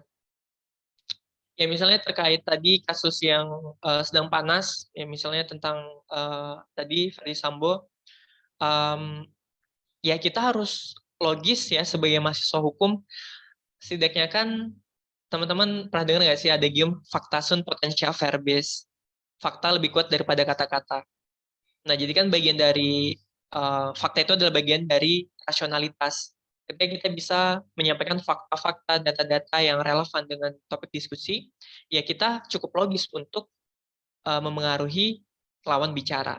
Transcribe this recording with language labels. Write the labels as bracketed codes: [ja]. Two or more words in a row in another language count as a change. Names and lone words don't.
[id] Ya misalnya terkait tadi kasus yang sedang panas, ya misalnya tentang tadi Ferdy Sambo, ya kita harus logis ya sebagai mahasiswa hukum. Setidaknya kan teman-teman pernah dengar nggak sih ada idiom [la] fakta sunt potentia verbis, [id] fakta lebih kuat daripada kata-kata. Nah jadi kan bagian dari fakta itu adalah bagian dari rasionalitas. Ketika kita bisa menyampaikan fakta-fakta, data-data yang relevan dengan topik diskusi, ya kita cukup logis untuk memengaruhi lawan bicara.